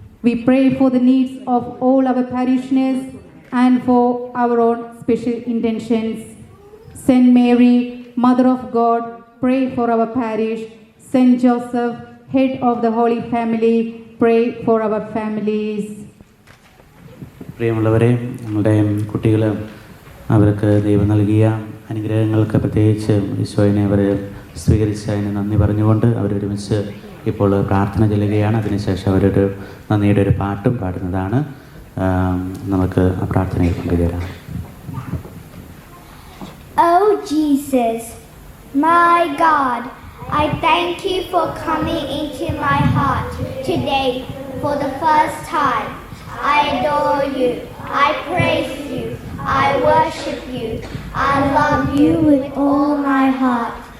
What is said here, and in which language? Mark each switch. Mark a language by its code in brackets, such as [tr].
[en] We pray for the needs of all our parishioners and for our own special intentions. Saint Mary, Mother of God, pray for our parish. Saint Joseph, Head of the Holy Family, pray for our families. [ml] പ്രിയമുള്ളവരെ, നമ്മുടെ കുട്ടികൾ അവർക്ക് ദൈവം നൽകിയ അനുഗ്രഹങ്ങൾക്ക് പ്രത്യേകിച്ച് ഈശോയിനെ അവർ സ്വീകരിച്ചതിന് നന്ദി പറഞ്ഞുകൊണ്ട് അവരൊരുമിച്ച് ഇപ്പോൾ പ്രാർത്ഥന ചെല്ലുകയാണ്. അതിനുശേഷം അവരൊരു നന്ദിയുടെ ഒരു പാട്ടും പാടുന്നതാണ്. നമുക്ക് ആ പ്രാർത്ഥനയിൽ പങ്കുചേരാം. [en] Oh Jesus, my God, I thank you for coming into my heart today for the first time. I adore you, I praise you, I worship you, I love you with all my heart.